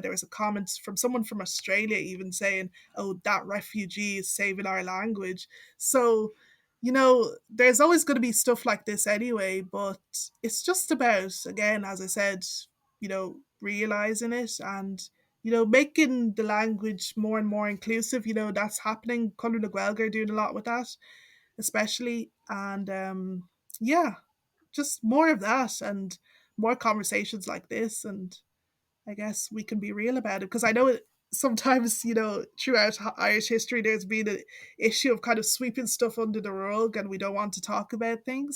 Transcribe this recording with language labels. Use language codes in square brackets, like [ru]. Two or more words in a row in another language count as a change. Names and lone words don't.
[en] There was a comment from someone from Australia even saying, oh, that refugee is saving our language. So, there's always going to be stuff like this anyway, but it's just about, again, as I said, realizing it and, making the language more and more inclusive. That's happening. Conor na Gaeilge are doing a lot with that, especially. And yeah, just more of that and more conversations like this. And I guess we can be real about it because I know sometimes, throughout Irish history, there's been an issue of kind of sweeping stuff under the rug and we don't want to talk about things.